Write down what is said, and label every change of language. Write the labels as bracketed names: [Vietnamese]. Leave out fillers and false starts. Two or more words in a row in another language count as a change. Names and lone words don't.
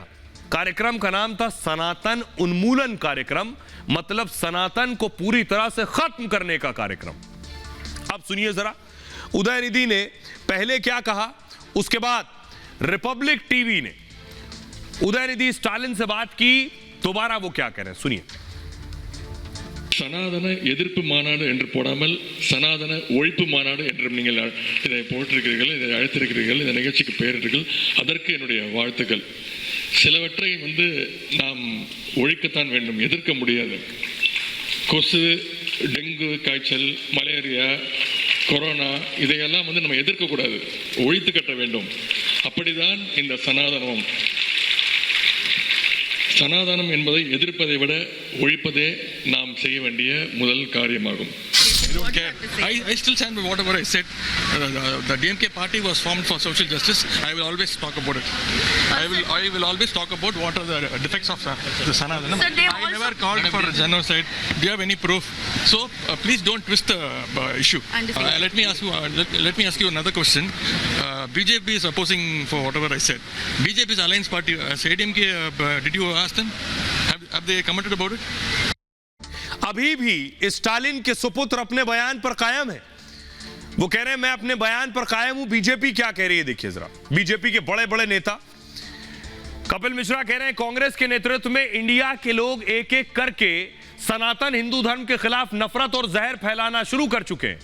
[Hindi] कार्यक्रम का नाम था सनातन उन्मूलन कार्यक्रम, मतलब सनातन को पूरी तरह से खत्म करने का कार्यक्रम। अब सुनिए जरा, उदयनिधि ने पहले क्या कहा, उसके बाद रिपब्लिक टीवी ने उदयनिधि स्टालिन से बात की, दोबारा वो क्या कह रहे हैं, सुनिए। [Tamil] சனாதன எதிர்ப்பு மாநாடு என்று போடாமல் சனாதன ஒழிப்பு மாநாடு என்றும் நீங்கள் இதை போட்டிருக்கிறீர்கள், இதை அழைத்திருக்கிறீர்கள், இந்த நிகழ்ச்சிக்கு பெயரிட்டீர்கள். அதற்கு என்னுடைய வாழ்த்துக்கள். சிலவற்றை நாம் ஒழிக்கத்தான் வேண்டும், எதிர்க்க முடியாது. கொசு, டெங்கு காய்ச்சல், மலேரியா, கொரோனா இதையெல்லாம் நம்ம எதிர்க்கக்கூடாது, ஒழித்து கட்ட வேண்டும். அப்படிதான் இந்த சனாதனம். சனாதனம் என்பதை எதிர்ப்பதை விட ஒழிப்பதே நாம் செய்ய வேண்டிய முதல் காரியமாகும். [English] I don't care. I still stand by whatever I said. The DMK party was formed for social justice. I will always talk about it. I will always talk about what are the defects of the Sanatana. I never called for genocide. Do you have any proof? So please don't twist the issue. Let me ask you another question. BJP is opposing for whatever I said. BJP's alliance party, ADMK, did you ask them? Have they commented about it? [Hindi] अभी भी स्टालिन के सुपुत्र अपने बयान पर कायम है। वो कह रहे हैं मैं अपने बयान पर कायम हूं। बीजेपी क्या कह रही है, देखिए जरा। बीजेपी के बड़े बड़े नेता कपिल मिश्रा कह रहे हैं कांग्रेस के नेतृत्व में इंडिया के लोग एक एक करके सनातन हिंदू धर्म के खिलाफ नफरत और जहर फैलाना शुरू कर चुके हैं।